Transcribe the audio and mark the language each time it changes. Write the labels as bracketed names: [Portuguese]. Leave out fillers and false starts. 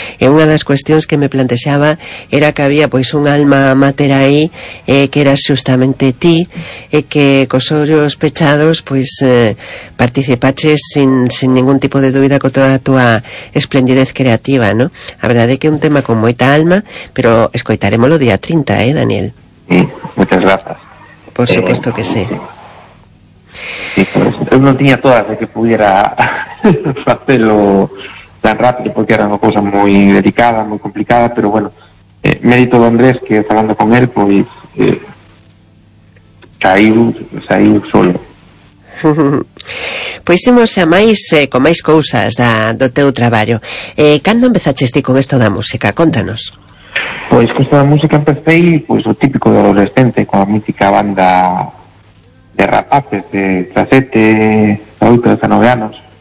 [Galician] E unha das cuestións que me plantexaba era que había pois un alma mater aí, que era xustamente ti, e que cos ollos pechados pois participaches sin ningún tipo de dúbida con toda a túa esplendidez creativa, non? A verdade é que é un tema con moita alma, pero escoitaremos o día 30, Daniel. [Spanish] Muchas gracias. Por supuesto que sí. Sí, pues yo no tenía todas de que pudiera hacerlo tan rápido, porque era una cosa muy delicada, muy complicada, pero bueno, mérito de Andrés, que hablando con él, pues caí solo. [Galician] Pois imos a máis, con máis cousas do teu traballo. Cando empezaches ti con esto da música? Contanos. Pois con esta música empecé, pois o típico de adolescente, con a mítica banda de rapaces de 17, adultos de 19 anos.